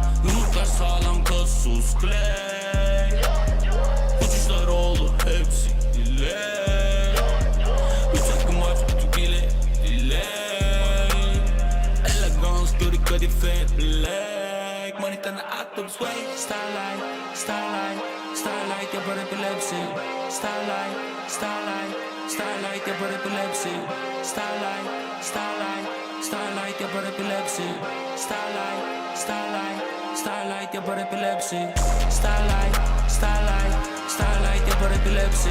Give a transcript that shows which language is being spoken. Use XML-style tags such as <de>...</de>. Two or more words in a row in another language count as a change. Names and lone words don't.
<tr>Yumruklar sağlam, kasus clay. Uçuşlar oldu, hepsi delay. Üç hakkım var, Türkiye'yle delay. Elegans, gördük kadife black. Manitanı attım sway.</tr> <en>Starlight, starlight, starlight,</en> <sv>jag får epilepsi.</sv> <en>Starlight, starlight, starlight,</en> <sv>jag får epilepsi.</sv> <en>Starlight, starlight, starlight,</en> <sv>jag får epilepsi.</sv> <en>Starlight, starlight, starlight,</en> <sv>jag får epilepsi.</sv> <en>Starlight, starlight, starlight,</en> <sv>jag får epilepsi.</sv>